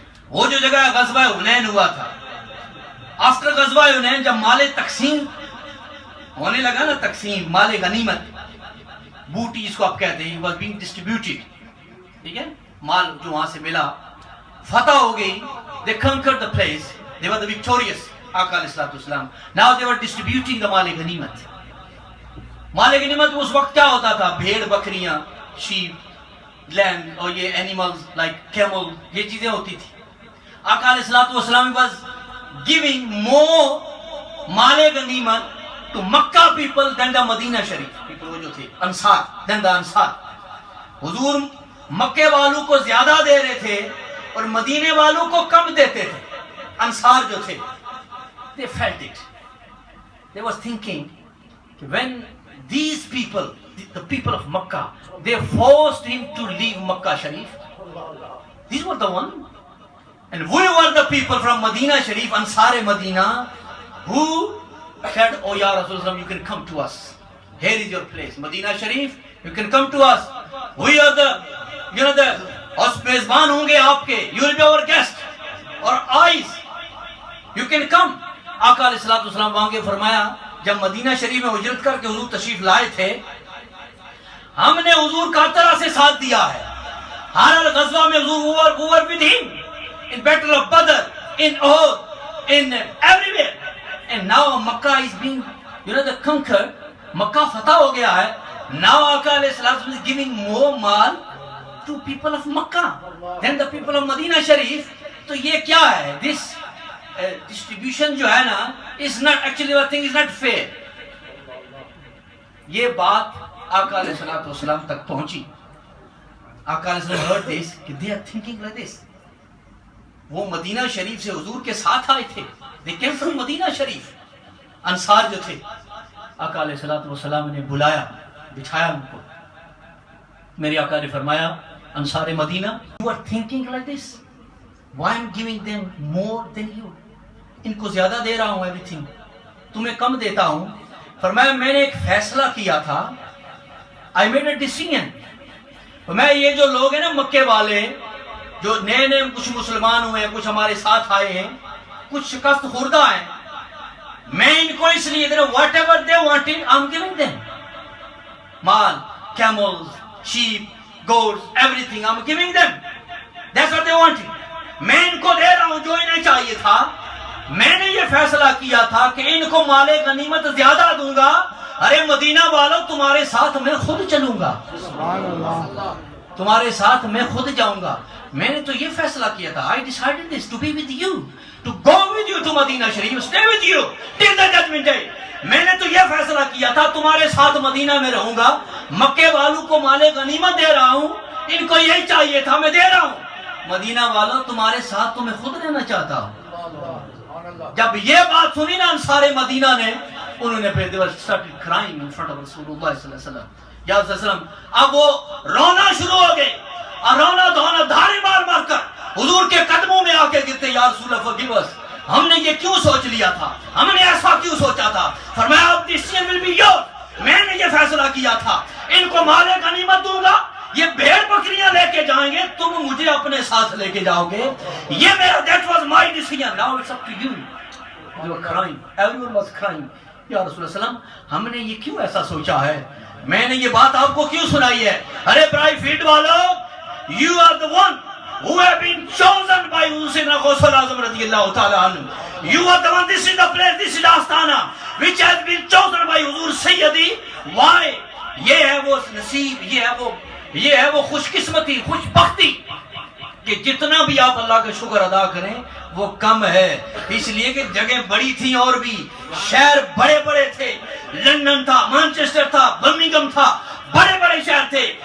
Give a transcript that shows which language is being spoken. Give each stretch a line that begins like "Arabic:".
Urdu: وہ جو جگہ غزوہ حنین ہوا تھا, آفٹر غزوہ حنین جب مال تقسیم ہونے لگا نا, تقسیم مال غنیمت, بوٹی اس کو آپ کہتے ہیں,
English: was being distributed,
Urdu: ٹھیک ہے, مال جو وہاں سے ملا, فتح ہو گئی.
English: They conquered the place, they were the victorious. آقا علیہ السلام, now they were distributing the مال غنیمت.
Urdu: مال غنیمت اس وقت کیا ہوتا تھا, بھیڑ بکریاں, شیپ, لینڈ, اور یہ اینیملز لائک کیمل, یہ چیزیں ہوتی تھی.
English: آقا علیہ السلام was giving more مال غنیمت to Makkah people than the Medina Sharif people,
Urdu: وہ جو تھے انصار,
English: than the Ansar.
Urdu: حضور مکے والوں کو زیادہ دے رہے تھے اور مدینے والوں کو کم دیتے تھے. انصار جو تھے,
English: they felt it. They was thinking when these people, the people of Makkah, they forced him to leave Makkah Sharif. These were the one, and we were the people from Medina Sharif, Ansar Medina, who said, "Oh Ya Rasulullah, you can come to us. Here is your place, Medina Sharif. You can come to us. We are the, you know, the
Urdu: mezban honge aapke.
English: You will be our guest, our eyes. You can come."
Urdu: آقا علیہ السلام وہاں کے فرمایا, جب مدینہ شریف میں ہجرت کر کے حضور تشریف لائے تھے, ہم نے حضور کا طرح سے ساتھ دیا ہے. ہر غزوہ میں حضور
English: we were with him in battle of Badr, in Uhud, in everywhere. And now Makkah is being, you know, the conquered.
Urdu: مکہ فتح ہو گیا ہے.
English: Now آقا علیہ السلام is giving more mal to people of Makkah, then the people of Medina Sharif.
Urdu: تو یہ کیا ہے؟
English: This distribution
Urdu: جو ہے نا
English: is not actually the thing is not fair.
Urdu: یہ بات آقا علیہ الصلوۃ والسلام تک پہنچی.
English: آقا علیہ السلام heard this کہ they are thinking like this.
Urdu: وہ مدینہ شریف سے حضور کے ساتھ آئے تھے.
English: They came from Medina Sharif.
Urdu: انصار جو تھے آقا علیہ الصلوۃ والسلام نے بلایا, بٹھایا ان کو. میرے آقا نے فرمایا
English: Ansar Medina, you are thinking like this, why I'm giving them more than you.
Urdu: ان کو زیادہ دے رہا ہوں everything, تمہیں کم دیتا ہوں. فرمایا میں نے ایک فیصلہ کیا تھا,
English: I made a decision.
Urdu: فرمایا یہ جو لوگ ہیں نا مکے والے, جو نئے نئے کچھ مسلمان ہوئے ہیں, کچھ ہمارے ساتھ آئے ہیں, کچھ شکست خوردہ ہیں, میں ان کو اس لیے دے رہا ہوں,
English: whatever they wanted I'm giving them. مال, camels, sheep, goats, everything I'm giving them. That's what they wanted.
Urdu: میں ان کو دے رہا ہوں جو انہیں چاہیے تھا. میں نے یہ فیصلہ کیا تھا کہ ان کو مال غنیمت زیادہ دوں گا. ارے مدینہ والوں تمہارے ساتھ میں خود چلوں گا, تمہارے ساتھ میں خود جاؤں گا. میں نے تو یہ فیصلہ کیا تھا,
English: I decided this to be with you, to go with you to Medina Sharif, stay with you till the judgment day.
Urdu: میں نے تو یہ فیصلہ کیا تھا تمہارے ساتھ مدینہ میں رہوں گا. مکے والوں کو مال غنیمت دے رہا ہوں, ان کو یہی چاہیے تھا, میں دے رہا ہوں. مدینہ والوں تمہارے ساتھ تو میں خود رہنا چاہتا ہوں. جب یہ بات سنی نا انصار مدینہ نے, انہوں نے پھر
English: they were started crying in front of
Urdu: رسول اللہ صلی اللہ علیہ وسلم. یا صلی اللہ علیہ وسلم اب وہ رونا شروع ہو گئے, اور رونا دھونا دھاڑی مار مار کر حضور کے قدموں میں آ کے گرتے, یا رسول اللہ
English: forgive us,
Urdu: ہم نے یہ کیوں سوچ لیا تھا, ہم نے ایسا کیوں سوچا تھا. فرمایا اب
English: decision will be yours,
Urdu: میں نے یہ فیصلہ کیا تھا ان کو مال غنیمت دوں گا, یہ بھیڑ بکریاں لے کے جائیں گے, تم مجھے اپنے ساتھ لے کے جاؤ گے. یہ میرا
English: that was my decision, now it's up to you. They were crying, everyone was crying.
Urdu: یا رسول اللہ وسلم ہم نے یہ کیوں ایسا سوچا ہے, میں نے یہ بات آپ کو کیوں سنائی ہے. ارے برائی field Wular,
English: you are the one who have been chosen by Sayyidina Ghaus al-Azam radiyallahu ta'ala anhu. You are the one, this is the place, this is the Astana which has been chosen by Huzur Sayyidi. Why?
Urdu: یہ ہے وہ نصیب, یہ ہے وہ خوش قسمتی, خوش بختی کہ جتنا بھی آپ اللہ کا شکر ادا کریں وہ کم ہے. اس لیے کہ جگہ بڑی تھی اور بھی شہر بڑے بڑے تھے, لندن تھا, مانچسٹر تھا, برمنگھم تھا, بڑے بڑے شہر تھے.